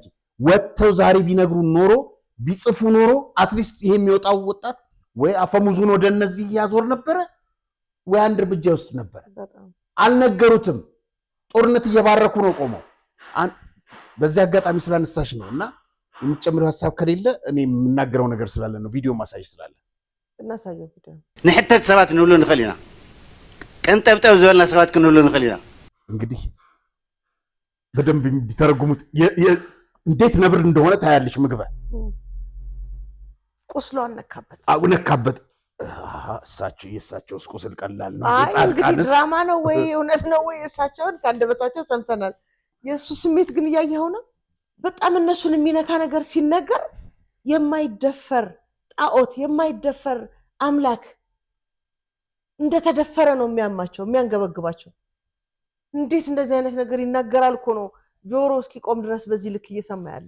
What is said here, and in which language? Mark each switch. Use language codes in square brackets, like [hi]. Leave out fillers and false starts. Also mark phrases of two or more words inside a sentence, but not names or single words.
[am] ወጥተው ዛሬ ቢነግሩ ኖሮ ቢጽፉ ኖሮ አትሊስት ይሄ የሚወጣው ወጣት ወይ አፈሙዙን ወደ እነዚህ ያዞር ነበረ ወይ አንድ እርምጃ ይወስድ ነበር። አልነገሩትም። ጦርነት እየባረኩ ነው ቆመው። በዚህ አጋጣሚ ስላነሳሽ ነው እና የምትጨምሪው ሀሳብ ከሌለ እኔ የምናገረው ነገር ስላለ ነው። ቪዲዮ ማሳጅ ስላለ እናሳየው ቪዲዮ [ti] ንሕተት ሰባት ንብሉ ንኽእል ኢና። ቀንጠብጠብ ዝበልና ሰባት ክንብሉ ንኽእል ኢና። [am] እንግዲህ በደንብ እንዲተረጉሙት እንዴት ነብር እንደሆነ ታያለሽ። ምግበ ቁስሏን ነካበት ነካበት። የእሳቸው ቁስል ቀላል ነው። እንግዲህ ድራማ ነው ወይ እውነት ነው ወይ? እሳቸውን ከአንደበታቸው ሰምተናል። የእሱ ስሜት ግን እያየኸው ነው። በጣም እነሱን የሚነካ ነገር ሲነገር የማይደፈር ጣዖት የማይደፈር አምላክ እንደተደፈረ ነው የሚያማቸው የሚያንገበግባቸው። እንዴት እንደዚህ አይነት ነገር ይናገራል እኮ ነው ጆሮ እስኪቆም ድረስ በዚህ ልክ እየሰማ ያለው።